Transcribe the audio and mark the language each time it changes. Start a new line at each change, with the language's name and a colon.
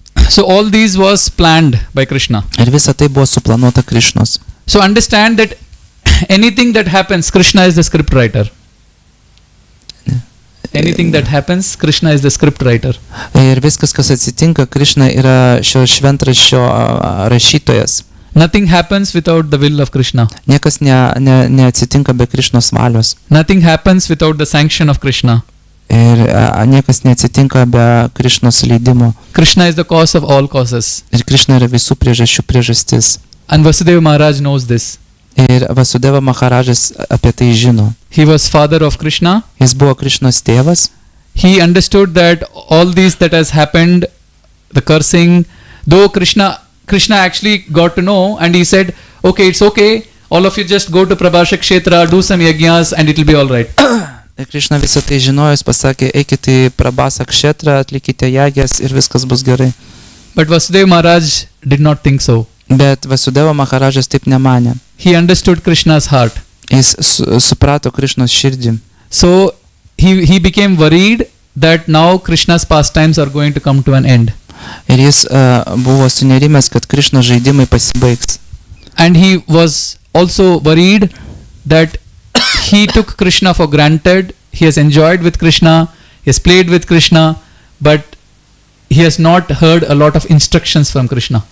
English: So all these was planned by Krishna.
Lithuanian: Ir visa tai buvo suplanuota Krišnos.
English: So understand that anything that happens, Krishna is the script writer. Anything that happens, Krishna is the script writer.
Lithuanian: Ir viskas, kas atsitinka, Krišna yra šio šventraščio rašytojas.
English: Nothing happens without the will of Krishna.
Lithuanian: Niekas neatsitinka be Krišnos valios.
English: Nothing happens without the sanction of Krishna.
Lithuanian: Ir niekas neatsitinka be Krišnos leidimo.
English: Krishna is the cause of all causes.
Lithuanian: Ir Krišna yra visų priežasčių priežastis.
English: And Vasudeva Maharaj knows this.
Lithuanian: Ir Vasudeva Maharajas apie tai žino.
English: He was father of Krishna.
Lithuanian: Jis buvo Krišnos tėvas.
English: He understood that all these that has happened, the cursing, though Krishna actually got to know, and he said, okay, it's okay, all of you just go to Prabhasha Kshetra, do some yajnas and it will be all right.
Lithuanian: Ir Krišna visą tai žinojus pasakė, eikite į Prabhasha Kshetra, atlikite jagės ir viskas bus gerai.
English: But Vasudeva Maharaj did not think so.
Lithuanian: Bet Vasudeva Maharajas taip nemanė.
English: He understood Krishna's heart.
Lithuanian: Jis suprato Krišnos širdį.
English: So he became worried that now Krishna's pastimes are going to come to an end.
Lithuanian: Ir jis buvo sunerimęs, kad Krišnos žaidimai pasibaigs.
English: And he was also worried that he took Krishna for granted. He has enjoyed with Krishna, he has played with Krishna, but he has not heard a lot of instructions from Krishna.